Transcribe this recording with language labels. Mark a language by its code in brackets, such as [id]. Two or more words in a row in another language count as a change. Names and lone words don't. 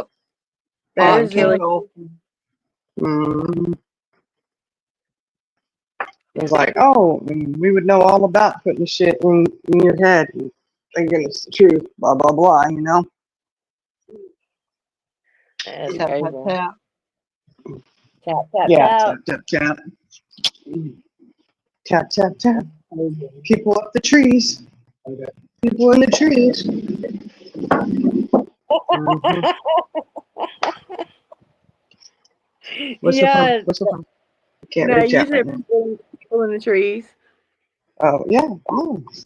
[en] That is really It's like, oh, we would know all about putting shit in your head and thinking it's the truth, blah, blah, blah, That's Tap, crazy. tap, tap. Tap, tap, yeah, tap, tap, tap. Tap, tap, tap. People up the trees. People in the trees. What's the fun? Can't reach out right now. People in the trees. Oh, yeah. Oh.